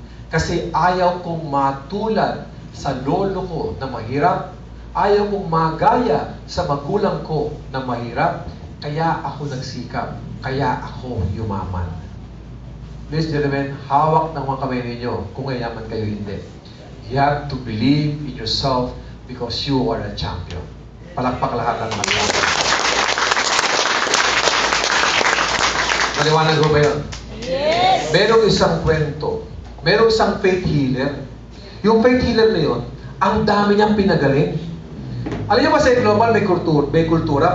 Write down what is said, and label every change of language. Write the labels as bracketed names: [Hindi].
[Filipino] Kasi ayaw kong matulad sa lolo ko na mahirap. Ayaw kong magaya sa magulang ko na mahirap. Kaya ako nagsikap. Kaya ako yumaman. [English] Ladies and gentlemen, [Filipino] hawak ng mga kamay ninyo kung mayaman kayo hindi. [English] You have to believe in yourself because you are a champion. [Filipino] Palakpak lahat ng mga champion. Maliwanag ko ba yun? [English] Yes. [Filipino] Merong isang kwento. Merong isang faith healer. Yung faith healer na yun, ang dami niyang pinagaling. Alam niyo ba sa global may kultura?